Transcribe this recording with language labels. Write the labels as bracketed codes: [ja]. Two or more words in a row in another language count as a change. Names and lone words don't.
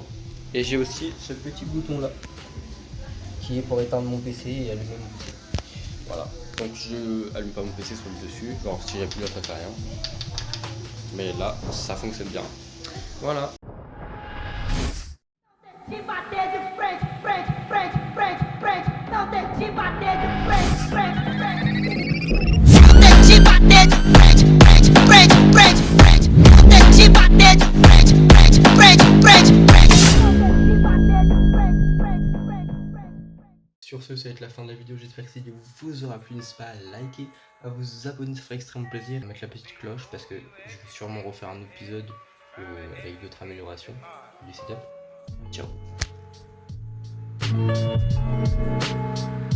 [fr] Et j'ai aussi ce petit bouton là qui est pour éteindre mon PC et allumer mon PC. Voilà, donc je allume pas mon PC sur le dessus, genre si j'appuie là ça fait rien. Mais là ça fonctionne bien. Voilà. [pt] Te bater de frente, frente, frente, frente, frente. Não tente bater de frente, frente, frente. Não tente bater de frente, frente, frente, frente, frente. Não tente bater de frente, frente, frente, frente, frente. Não tente bater de frente, frente, frente, frente. [fr] Sur ce, ça va être la fin de la vidéo. J'espère que cette vidéo vous aura plu. N'hésitez pas à liker, à vous abonner, ça ferait extrêmement plaisir. À mettre la petite cloche parce que je vais sûrement refaire un épisode avec d'autres améliorations du setup. Ciao.